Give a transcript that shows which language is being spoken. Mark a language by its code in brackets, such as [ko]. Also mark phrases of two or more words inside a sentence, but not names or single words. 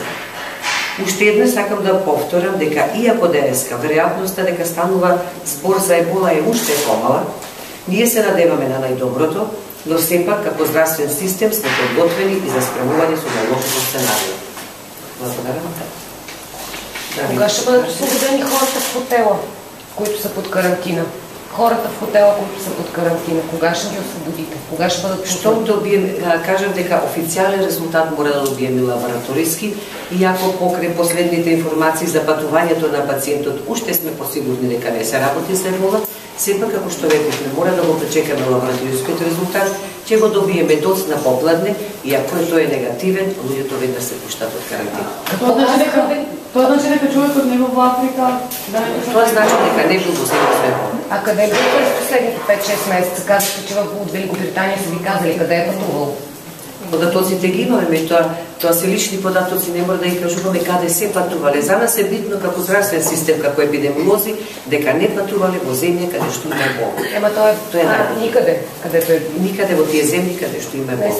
[mk] Уште еднаш сакам да повторам дека иако денеска веројатноста дека станува збор за Ебола е уште помала, ние се надеваме на најдоброто, но сепак како здравствен систем сме подготвени и за спремување со најлошото сценарио. Благодарам. [bg] Кога ще бъдат освободени хората в хотела, които са под карантина? Хората в хотела, които са под карантина, кога ще ги освободите? Кога ще бъдат [mk] Што добием, кажам дека официјален резултат мора да добиеме лабораториски, иако покрај последните информации за патувањето на пациентот уште сме посигурни дека не се работи за Ебола, сепак како што рекохме, мора да го пречекаме лабораторискиот резултат, ќе го добиеме доцна попладне и ако тој е негативен, луѓето веднаш се пуштат од карантина. Тоа значи дека човекот не во Африка, Тоа значи дека не бил во Ебола. [bg] А къде е бил през последните 5-6 месеца? Казахте, че от Великобритания са ви казали къде е пътувал. [mk] Податоците ги имаме, тоа се лични податоци, не мора да ги кажуваме каде се патувале. За нас е битно како здравствен систем, како епидемиолози, дека не патувале во земја каде што има Ебола. Ема тоа е никаде, където е. Никаде во тие земји каде што има Ебола.